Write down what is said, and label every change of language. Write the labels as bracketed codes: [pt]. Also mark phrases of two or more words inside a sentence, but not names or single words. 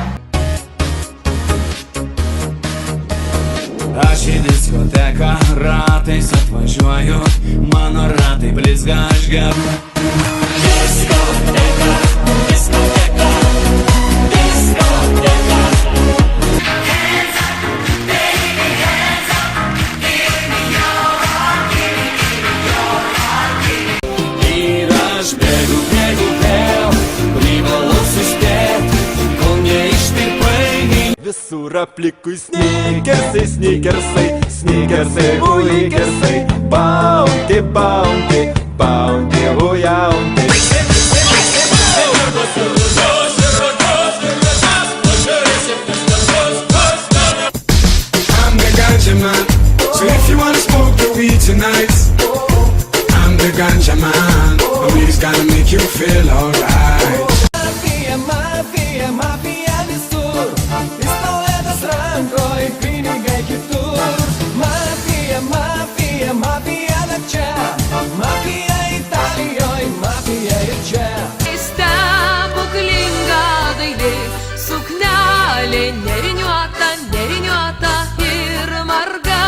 [lt] Aš į diskoteką ratais atvažiuoju, mano ratai blizga, aš geru. Diskoteka, diskoteka, diskoteka. [en] Hands up, baby, hands up. Give me your heart, give me your heart. [lt] Ir aš bėgu, bėgu vėl, privalau suspėt, kol neištirpai. Visur aplinkui snikersai, snikersai, snikersai, buikersai. [en] Bounty, bounty, bounty, hujaunty. I'm the ganja man, so if you wanna smoke the weed tonight, I'm the ganja man. The weed's gonna make you feel alright. [lt] Mafija, mafija, mafija visur, pistoletas rankoj, pinigai kitur. Mafija, mafija, mafija dar čia, mafija Italijoj, mafija ir čia. Stebuklinga daili, suknelė neriniuota, neriniuota ir marga.